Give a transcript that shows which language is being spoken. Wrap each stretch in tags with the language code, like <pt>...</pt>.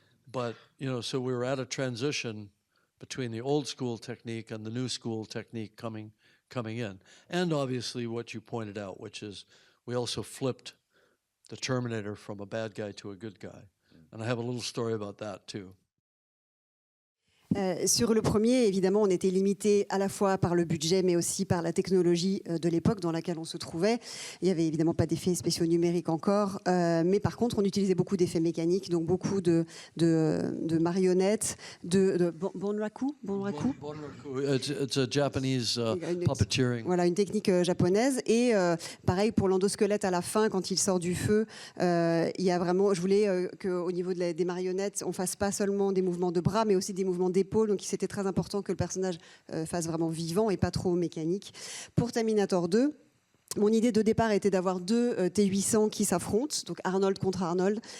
<en>But, you know, so we were at a transition between the old school technique and the new school technique coming in. And obviously what you pointed out, which is we also flipped the Terminator from a bad guy to a good guy. And I have a little story about that too.</en> <fr>Sur le premier, évidemment, on était limité à la fois par le budget, mais aussi par la technologie de l'époque dans laquelle on se trouvait. Il n'y avait évidemment pas d'effets spéciaux numériques encore, mais par contre, on utilisait beaucoup d'effets mécaniques, donc beaucoup de marionnettes, de Bonraku.</fr> <en>Bonraku, it's a Japanese puppeteering.</en> <fr>Voilà, une technique japonaise. Et pareil pour l'endosquelette à la fin, quand il sort du feu, il y a vraiment, je voulais qu'au niveau des marionnettes, on fasse pas seulement des mouvements de bras, mais aussi des mouvements d'épaule, donc c'était très important que le personnage fasse vraiment vivant et pas trop mécanique. Pour Terminator 2, mon idée de départ était d'avoir 2 T800 qui s'affrontent, donc Arnold contre Arnold.</fr>